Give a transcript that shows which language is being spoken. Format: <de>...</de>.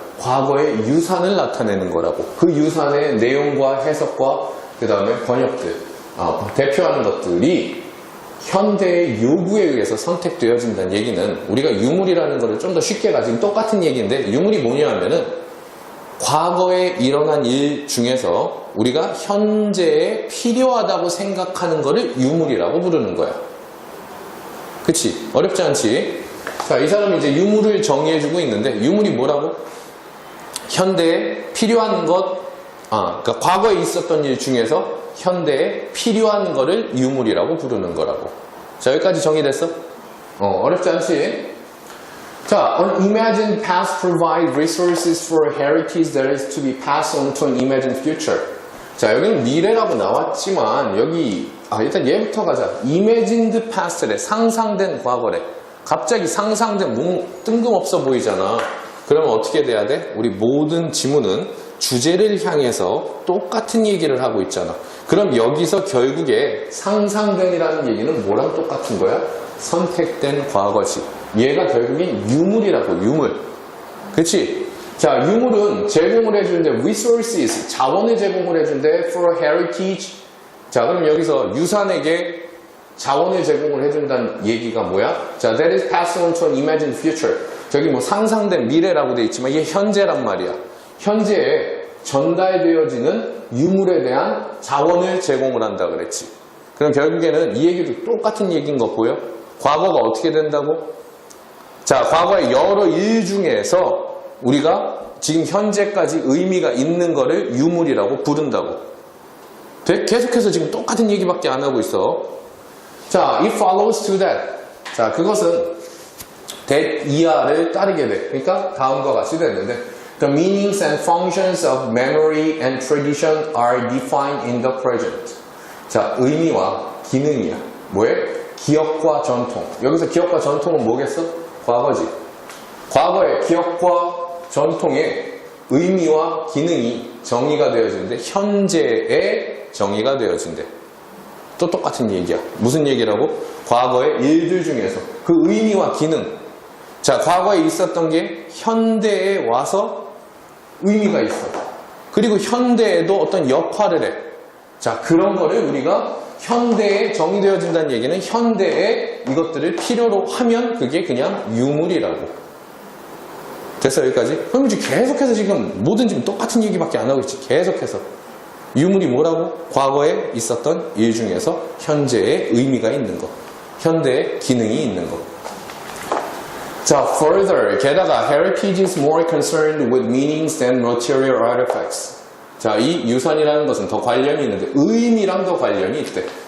<ko>과거의 유산을 나타내는 거라고. 그 유산의 내용과 해석과 그 다음에 번역들, 대표하는 것들이 현대의 요구에 의해서 선택되어진다는 얘기는 우리가 유물이라는 거를 좀 더 쉽게 가지고 똑같은 얘기인데 유물이 뭐냐 하면은 과거에 일어난 일 중에서 우리가 현재에 필요하다고 생각하는 거를 유물이라고 부르는 거야. 그치? 어렵지 않지? 자, 이 사람이 이제 유물을 정의해주고 있는데 유물이 뭐라고? 현대에 필요한 것, 그러니까 과거에 있었던 일 중에서 현대에 필요한 거를 유물이라고 부르는 거라고. 자, 여기까지 정의됐어? 어렵지 않지?</ko> <en>자, an imagined past provide resources for heritage that is to be passed on to an imagined future.</en> <ko>자, 여기는 미래라고 나왔지만 여기 일단 얘부터 가자.</ko> <en>imagined past</en> <ko>래, 상상된 과거래. 갑자기 상상된 뜬금없어 보이잖아. 그러면 어떻게 돼야 돼? 우리 모든 지문은 주제를 향해서 똑같은 얘기를 하고 있잖아. 그럼 여기서 결국에 상상된이라는 얘기는 뭐랑 똑같은 거야? 선택된 과거지. 얘가 결국엔 유물이라고, 유물. 그치? 자, 유물은 제공을 해주는데 resources, 자원을 제공을 해주는데</ko> <en>for heritage.</en> <ko>자, 그럼 여기서 유산에게 자원을 제공을 해준다는 얘기가 뭐야?</ko> <en>자, that is passed on to an imagined future.</en> <ko>저기 뭐 상상된 미래라고 돼 있지만 이게 현재란 말이야. 현재에 전달되어지는 유물에 대한 자원을 제공을 한다 그랬지. 그럼 결국에는 이 얘기도 똑같은 얘기인 거 보여? 과거가 어떻게 된다고? 자, 과거의 여러 일 중에서 우리가 지금 현재까지 의미가 있는 거를 유물이라고 부른다고. 계속해서 지금 똑같은 얘기밖에 안 하고 있어.</ko> <en>자, it follows to that.</en> <ko>자, 그것은 that 이하를 따르게 돼. 그러니까 다음과 같이 되는데</ko> <en>the meanings and functions of memory and tradition are defined in the present.</en> <ko>자, 의미와 기능이야. 뭐에? 기억과 전통. 여기서 기억과 전통은 뭐겠어? 과거지. 과거의 기억과 전통의 의미와 기능이 정의가 되어지는데 현재에 정의가 되어진대. 또 똑같은 얘기야. 무슨 얘기라고? 과거의 일들 중에서 그 의미와 기능. 자, 과거에 있었던 게 현대에 와서 의미가 있어. 그리고 현대에도 어떤 역할을 해. 자, 그런 거를 우리가 현대에 정의되어진다는 얘기는 현대에 이것들을 필요로 하면 그게 그냥 유물이라고. 됐어, 여기까지? 그럼 이제 계속해서 지금 뭐든 지금 똑같은 얘기밖에 안 하고 있지. 계속해서. 유물이 뭐라고? 과거에 있었던 일 중에서 현재에 의미가 있는 거. 현대에 기능이 있는 거.</ko> <en>자, further,</en> <ko>게다가</ko> <en>heritage is more concerned with meanings than material artifacts.</en> <ko>자, 이 유산이라는 것은 더 관련이 있는데 의미랑 더 관련이 있대.</ko>